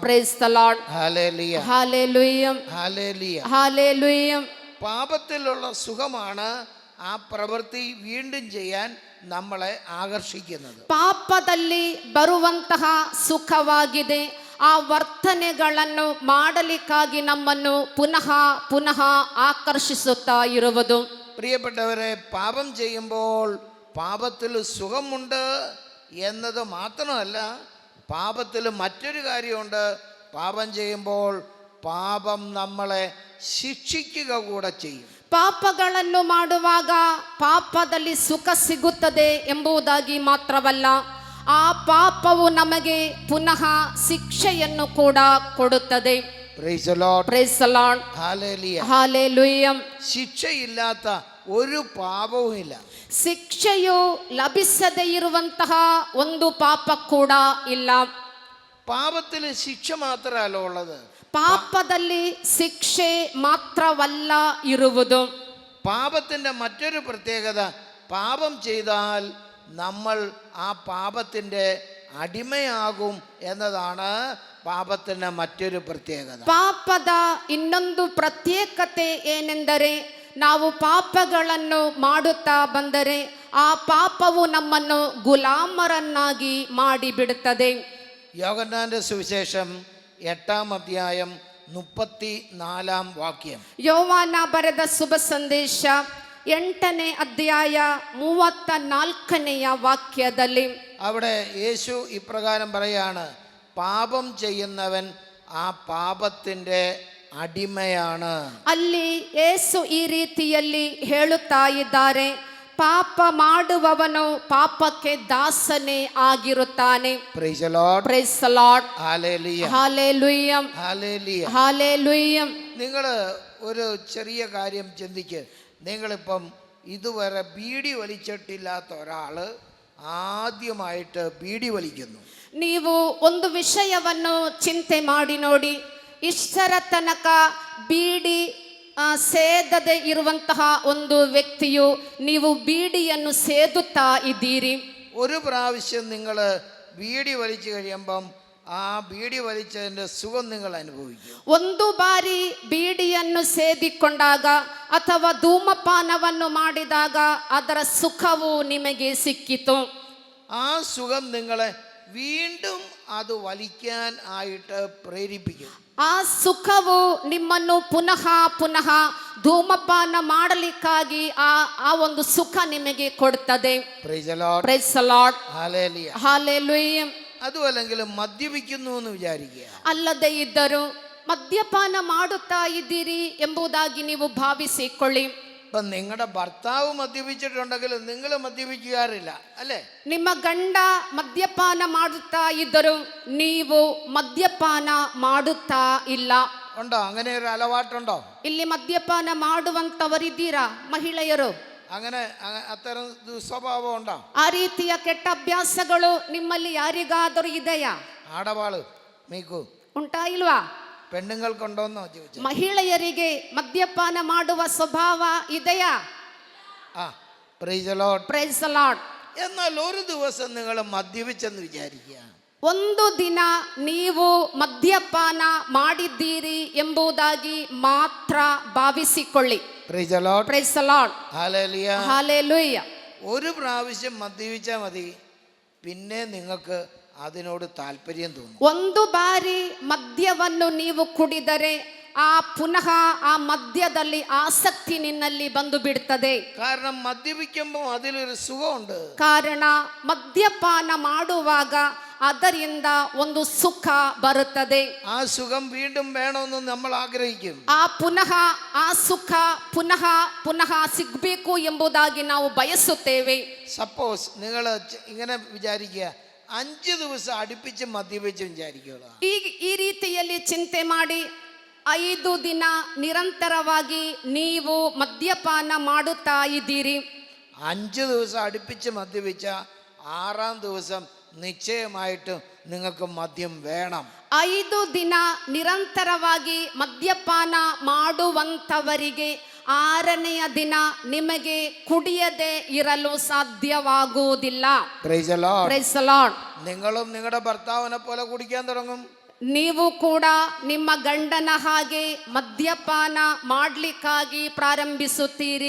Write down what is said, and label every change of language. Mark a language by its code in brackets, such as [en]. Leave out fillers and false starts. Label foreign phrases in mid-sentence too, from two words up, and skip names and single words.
[en] Praise the Lord. Hallelujah. Hallelujah. Hallelujah. Hallelujah. [ml] പാപത്തിലുള്ള സുഖമാണ് ആ പ്രവൃത്തി വീണ്ടും ചെയ്യാൻ നമ്മളെ ആകർഷിക്കുന്നത്. [kn] ಪಾಪದಲ್ಲಿ ಬರುವಂತಹ ಸುಖವಾಗಿದೆ ಆ ವರ್ತನೆಗಳನ್ನು ಮಾಡಲಿಕ್ಕಾಗಿ ನಮ್ಮನ್ನು ಪುನಃ ಪುನಃ ಆಕರ್ಷಿಸುತ್ತಾ ಇರುವುದು. [ml] പ്രിയപ്പെട്ടവരെ, പാപം ചെയ്യുമ്പോൾ പാപത്തിൽ സുഖമുണ്ട്, എന്നത് മാത്രമല്ല, പാപത്തിൽ മറ്റൊരു കാര്യമുണ്ട്. പാപം ചെയ്യുമ്പോൾ പാപം നമ്മളെ ശിക്ഷിക്കുക കൂടെ ചെയ്യും. [kn] ಪಾಪಗಳನ್ನು ಮಾಡುವಾಗ ಪಾಪದಲ್ಲಿ ಸುಖ ಸಿಗುತ್ತದೆ ಎಂಬುದಾಗಿ ಮಾತ್ರವಲ್ಲ, ಆ ಪಾಪವು ನಮಗೆ ಪುನಃ ಶಿಕ್ಷೆಯನ್ನು ಕೂಡ ಕೊಡುತ್ತದೆ. [en] Praise the Lord. Praise the Lord. Hallelujah. Hallelujah. [ml] ശിക്ഷയില്ലാത്ത ഒരു പാപവും ഇല്ല. [kn] ಶಿಕ್ಷೆಯು ಲಭಿಸದೇ ಇರುವಂತಹ ಒಂದು ಪಾಪ ಕೂಡ ಇಲ್ಲ. [ml] പാപത്തിൽ ശിക്ഷ മാത്രമല്ല ഉള്ളത്, [kn] ಪಾಪದಲ್ಲಿ ಶಿಕ್ಷೆ ಮಾತ್ರವಲ್ಲ ಇರುವುದು. [ml] പാപത്തിൻ്റെ മറ്റൊരു പ്രത്യേകത, പാപം ചെയ്താൽ നമ്മൾ ആ പാപത്തിൻ്റെ അടിമയാകും എന്നതാണ് പാപത്തിൻ്റെ മറ്റൊരു പ്രത്യേകത. [kn] ಪಾಪದ ಇನ್ನೊಂದು ಪ್ರತ್ಯೇಕತೆ ಏನೆಂದರೆ, ನಾವು ಪಾಪಗಳನ್ನು ಮಾಡುತ್ತಾ ಬಂದರೆ ಆ ಪಾಪವು ನಮ್ಮನ್ನು ಗುಲಾಮರನ್ನಾಗಿ ಮಾಡಿಬಿಡುತ್ತದೆ. [ml] യോഹന്നാന്റെ സുവിശേഷം 8-ാം അധ്യായം 34-ാം വാക്യം. [kn] ಯೋವಾನ ಬರೆದ ಶುಭ ಸಂದೇಶ 8ನೇ ಅಧ್ಯಾಯ 34ನೆಯ ವಾಕ್ಯದಲ್ಲಿ [ml] അവിടെ യേശു ഇപ്രകാരം പറയാണ്, പാപം ചെയ്യുന്നവൻ ആ പാപത്തിൻ്റെ അടിമയാണ്. [kn] ಅಲ್ಲಿ ಯೇಸು ಈ ರೀತಿಯಲ್ಲಿ ಹೇಳುತ್ತಾ ಇದ್ದಾರೆ, ಪಾಪ ಮಾಡುವವನು ಪಾಪಕ್ಕೆ ದಾಸನೇ ಆಗಿರುತ್ತಾನೆ. [en] Praise the Lord. Praise the Lord. Hallelujah. Hallelujah. Hallelujah. Hallelujah. [ml] നിങ്ങൾ ഒരു ചെറിയ കാര്യം ചിന്തിക്ക്. നിങ്ങളിപ്പം ഇതുവരെ ബീഡി വലിച്ചിട്ടില്ലാത്ത ഒരാൾ ആദ്യമായിട്ട് ബീഡി വലിക്കുന്നു. [kn] ನೀವು ಒಂದು ವಿಷಯವನ್ನು ಚಿಂತೆ ಮಾಡಿ ನೋಡಿ. ಇಷ್ಟರ ತನಕ ಬೀಡಿ ಸೇದದೆ ಇರುವಂತಹ ಒಂದು ವ್ಯಕ್ತಿಯು ನೀವು ಬೀಡಿಯನ್ನು ಸೇದುತ್ತಾ ಇದ್ದೀರಿ. [ml] ഒരു പ്രാവശ്യം നിങ്ങൾ ബീഡി വലിച്ചു കഴിയുമ്പം ആ ബീഡി വലിച്ചതിൻ്റെ സുഖം നിങ്ങൾ അനുഭവിക്കും. [kn] ಒಂದು ಬಾರಿ ಬೀಡಿಯನ್ನು ಸೇದಿಕೊಂಡಾಗ ಅಥವಾ ಧೂಮಪಾನವನ್ನು ಮಾಡಿದಾಗ ಅದರ ಸುಖವು ನಿಮಗೆ ಸಿಕ್ಕಿತು. [ml] ആ സുഖം നിങ്ങളെ വീണ്ടും അത് വലിക്കാൻ ആയിട്ട് പ്രേരിപ്പിക്കും. [kn] ಆ ಸುಖವು ನಿಮ್ಮನ್ನು ಪುನಃ ಪುನಃ ಧೂಮಪಾನ ಮಾಡಲಿಕ್ಕಾಗಿ ಆ ಒಂದು ಸುಖ ನಿಮಗೆ ಕೊಡುತ್ತದೆ. [en] Praise the Lord. Praise the Lord. Hallelujah. Hallelujah. [ml] അതുമല്ലെങ്കിൽ മദ്യപിക്കുന്നു എന്ന് വിചാരിക്കുക. [kn] ಅಲ್ಲದೆ ಇದ್ದರೂ ಮದ್ಯಪಾನ ಮಾಡುತ್ತಾ ಇದ್ದೀರಿ ಎಂಬುದಾಗಿ ನೀವು ಭಾವಿಸಿಕೊಳ್ಳಿ. [ml] ഇപ്പം നിങ്ങളുടെ ഭർത്താവ് മദ്യപിച്ചിട്ടുണ്ടെങ്കിൽ നിങ്ങൾ മദ്യപിക്കാറില്ല അല്ലേ? [kn] ನಿಮ್ಮ ಗಂಡ ಮದ್ಯಪಾನ ಮಾಡುತ್ತಾ ಇದ್ದರೂ ನೀವು ಮದ್ಯಪಾನ ಮಾಡುತ್ತಾ ಇಲ್ಲ. [ml] ഉണ്ടോ? അങ്ങനെ ഒരു അലവാട്ടുണ്ടോ? [kn] ಇಲ್ಲಿ ಮದ್ಯಪಾನ ಮಾಡುವಂತವರಿದ್ದೀರಾ ಮಹಿಳೆಯರು? [ml] അങ്ങനെ അത്തരം ദുസ്വഭാവം ഉണ്ടോ? [kn] ಆ ರೀತಿಯ ಕೆಟ್ಟ ಅಭ್ಯಾಸಗಳು ನಿಮ್ಮಲ್ಲಿ ಯಾರಿಗಾದರೂ ಇದೆಯಾ? [te] ఆడవాళ్ళు మీకు [kn] ಉಂಟಾ ಇಲ್ವಾ? [ml] പെണ്ണുങ്ങൾക്കുണ്ടോന്നോ ചോദിച്ചു. [kn] ಮಹಿಳೆಯರಿಗೆ ಮದ್ಯಪಾನ ಮಾಡುವ ಸ್ವಭಾವ ಇದೆಯಾ? [en] Praise the Lord. Praise the Lord. [ml] എന്നാൽ ഒരു ദിവസം നിങ്ങൾ മദ്യപിച്ചെന്ന് വിചാരിക്കുക. [kn] ಒಂದು ದಿನ ನೀವು ಮದ್ಯಪಾನ ಮಾಡಿದ್ದೀರಿ ಎಂಬುದಾಗಿ ಮಾತ್ರ ಭಾವಿಸಿಕೊಳ್ಳಿ. [en] Praise the Lord. Praise the Lord. ഹല്ലേലൂയ. Hallelujah. [ml] ഒരു പ്രാവശ്യം മദ്യപിച്ചാൽ മതി, പിന്നെ നിങ്ങൾക്ക് അതിനോട് താല്പര്യം തോന്നും. [kn] ಒಂದು ಬಾರಿ ಮದ್ಯವನ್ನು ನೀವು ಕುಡಿದರೆ ಪುನಃ ಆ ಮದ್ಯದಲ್ಲಿ ಆಸಕ್ತಿ ನಿನ್ನಲ್ಲಿ ಬಂದು ಬಿಡುತ್ತದೆ. [ml] കാരണം മദ്യപിക്കുമ്പോൾ അതിലൊരു സുഖമുണ്ട്. [kn] ಕಾರಣ ಮದ್ಯಪಾನ ಮಾಡುವಾಗ ಅದರಿಂದ ಒಂದು ಸುಖ ಬರುತ್ತದೆ. [ml] ആ സുഖം വീണ്ടും വേണമെന്ന് നമ്മൾ ആഗ്രഹിക്കും. [kn] ಆ ಸುಖ ಪುನಃ ಪುನಃ ಸಿಗಬೇಕು ಎಂಬುದಾಗಿ ನಾವು ಬಯಸುತ್ತೇವೆ. [ml] സപ്പോസ് നിങ്ങൾ ഇങ്ങനെ വിചാരിക്കുക, 5 ദിവസം അടുപ്പിച്ച് മദ്യപിച്ച് വിചാരിക്കുക. [kn] ಈ ರೀತಿಯಲ್ಲಿ ಚಿಂತೆ ಮಾಡಿ 5 ದಿನ ನಿರಂತರವಾಗಿ ನೀವು ಮದ್ಯಪಾನ ಮಾಡುತ್ತಾ ಇದ್ದೀರಿ. [ml] 5 ദിവസം അടുപ്പിച്ച് മദ്യപിച്ച 6-ാം ദിവസം നിശ്ചയമായിട്ടും നിങ്ങൾക്ക് മദ്യം വേണം. [kn] 5 ದಿನ ನಿರಂತರವಾಗಿ ಮದ್ಯಪಾನ ಮಾಡುವಂತವರಿಗೆ 6ನೆಯ ದಿನ ನಿಮಗೆ ಕುಡಿಯದೆ ಇರಲು ಸಾಧ್ಯವಾಗುವುದಿಲ್ಲ. [en] Praise the Lord. Praise the Lord. [ml] നിങ്ങളും നിങ്ങളുടെ ഭർത്താവിനെ പോലെ കുടിക്കാൻ തുടങ്ങും. [kn] ನೀವು ಕೂಡ ನಿಮ್ಮ ಗಂಡನ ಹಾಗೆ ಮದ್ಯಪಾನ ಮಾಡಲಿಕ್ಕಾಗಿ ಪ್ರಾರಂಭಿಸುತ್ತೀರಿ.